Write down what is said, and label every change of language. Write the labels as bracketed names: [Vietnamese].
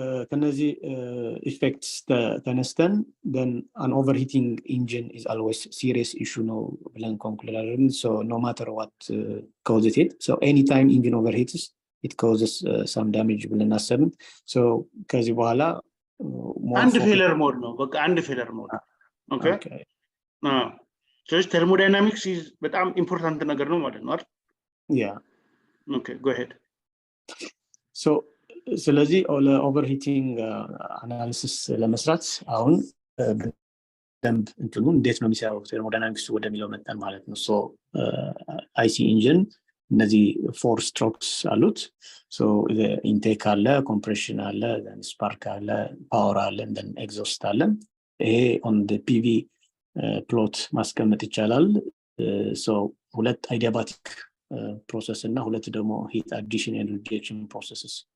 [Amharic] ከነዚህ [English] effects [Amharic] ተነስተን [English] then an overheating engine is always serious issue [Amharic] ነው ብለን [English] conclude [Amharic] አደረግን. [English] So no matter what causes it, so anytime engine overheats it causes some damage [Amharic] ብለን አሰብን. So ከዚህ በኋላ አንድ ፌለር ሞድ ነው በቃ አንድ ፌለር ሞድ [English] okay so thermodynamics is [Amharic] በጣም ኢምፖርታንት ነገር ነው ማለት ነው አይደል? [English] Yeah. Okay, go ahead. [Amharic] So ስለዚህ overheating analysis ለመስራት አሁን ደንብ እንትኑ እንዴት ነው የሚሰራው thermodynamics ወደሚለው መጣን ማለት ነው። So [English] IC engine እነዚህ 4 strokes አሉት። So the intake አለ፣ compression አለ፣ then spark አለ፣ power አለ፣ then exhaust አለ። ይሄ on the PV plot [Amharic] ማስቀመጥ ይቻላል። [English] So ሁለት adiabatic process [Amharic] እና ሁለት ደግሞ [English] heat addition and rejection processes